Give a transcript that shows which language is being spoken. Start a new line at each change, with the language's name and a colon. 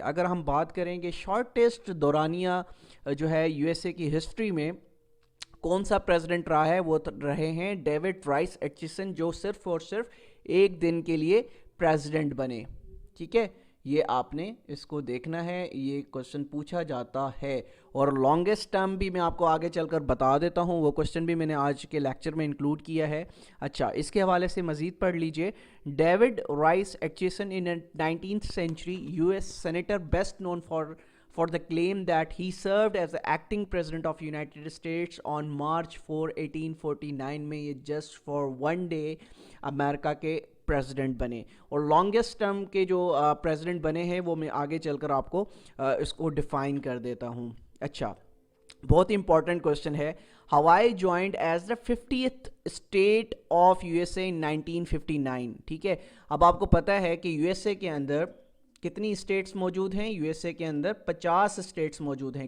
Urdu: اگر ہم بات کریں کہ شارٹیسٹ دورانیہ جو ہے یو ایس اے کی ہسٹری میں کون سا پریزیڈنٹ رہا ہے, وہ رہے ہیں ڈیوڈ رائس ایٹچیسن, جو صرف اور صرف 1 دن کے لیے پریزیڈنٹ بنے, ٹھیک ہے. یہ آپ نے اس کو دیکھنا ہے, یہ کوشچن پوچھا جاتا ہے. اور لانگسٹ ٹرم بھی میں آپ کو آگے چل کر بتا دیتا ہوں, وہ کوشچن بھی میں نے آج کے لیکچر میں انکلوڈ کیا ہے. اچھا, اس کے حوالے سے مزید پڑھ لیجئے.
English: David Rice Atchison an 19th century US senator best known for the claim that he served as the acting president of United States on March 4, 1849
Urdu: میں یہ
English: just for one day
Urdu: امریکہ کے پریزیڈنٹ بنے. اور لانگسٹ ٹرم کے جو president بنے ہیں وہ میں آگے چل کر آپ کو اس کو ڈیفائن کر دیتا ہوں. اچھا, بہت ہی امپورٹنٹ کوشچن ہے.
English: Hawaii joined as the 50th state of USA in 1959.
Urdu: ٹھیک ہے, اب آپ کو پتہ ہے کہ USA کے اندر کتنی اسٹیٹس موجود ہیں؟ USA کے اندر 50 اسٹیٹس موجود ہیں.